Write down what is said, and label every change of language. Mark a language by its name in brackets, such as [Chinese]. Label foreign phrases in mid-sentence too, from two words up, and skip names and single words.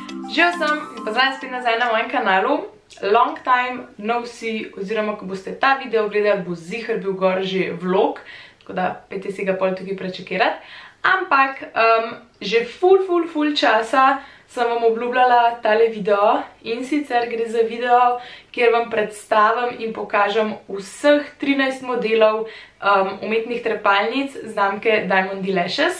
[Slovenian] Živijo sem in pozdravljeni spet nazaj na mojem kanalu. [English] Long time no see, [Slovenian] oziroma ko boste ta video gledali, bo ziher bil gor že vlog, tako da pejte si ga pol tukaj prečekirati. Ampak že ful časa sem vam obljubljala tale video in sicer gre za video, kjer vam predstavim in pokažem vseh 13 modelov umetnih trepalnic znamke Diamond Lashes.